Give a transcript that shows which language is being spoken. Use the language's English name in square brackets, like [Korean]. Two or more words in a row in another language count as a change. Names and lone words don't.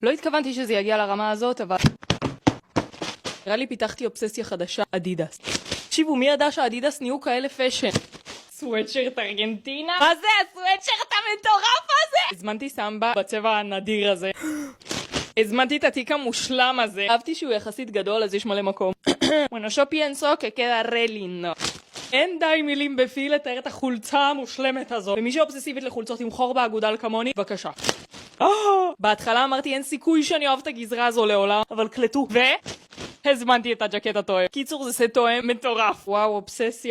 [Hebrew] לא התכוונתי שזה יגיע לרמה הזאת, אבל נראה לי פיתחתי אובססיה חדשה, אדידס. תקשיבו, מי ידע שהאדידס נהיו כאלה פשן? סוואטשרט ארגנטינה? מה זה הסוואטשרט המטורף הזה? הזמנתי סמבה בצבע הנדיר הזה. הזמנתי את התיק המושלם הזה. אהבתי שהוא יחסית גדול, אז יש מלא מקום. [Spanish] Bueno, yo pienso que queda re lindo. [Hebrew] אין די מילים בפי לתאר את החולצה המושלמת הזו. ומי שאובססיבית לחולצות עם חור באגודל כמוני, בבקשה. בהתחלה אמרתי אין סיכוי שאני אוהב את הגזרה הזו לעולם, אבל קלטו. הזמנתי את הג'קט התואם. קיצור, זה סט תואם מטורף. וואו, אובססיה.